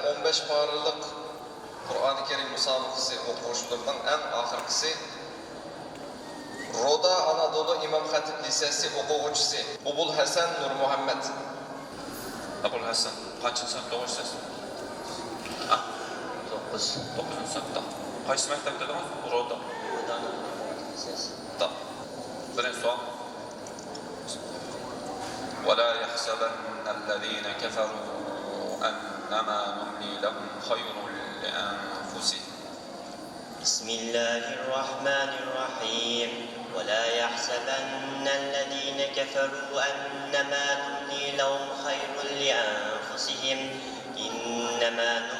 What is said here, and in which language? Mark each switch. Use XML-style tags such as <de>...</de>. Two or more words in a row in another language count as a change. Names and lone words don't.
<tr>15 parılık Kur'an-ı Kerim musabakası okuvuşlarından en ahırkısı Roda Anadolu İmam Hatip Lisesi okuvuşçusu Ubul Hasan Nur Muhammed. Ubul Hasan, kaçıncı sınıfta okuyuyorsunuz? 9. 9. sınıfta. Kaç mektep dediniz? Roda. Roda Anadolu İmam Hatip Lisesi. Tamam. Birinci sual.</tr> <ar>وَلَا يَحْسَبَنَّ الَّذ۪ينَ كَفَرُوا أَنَّمَا نُمْلِي لَهُمْ خَيْرٌ لِأَنفُسِهِمْ. بسم الله الرحمن الرحيم ولا يحسبن الذين كفروا أنما نملي لهم خير لأنفسهم إنما</ar>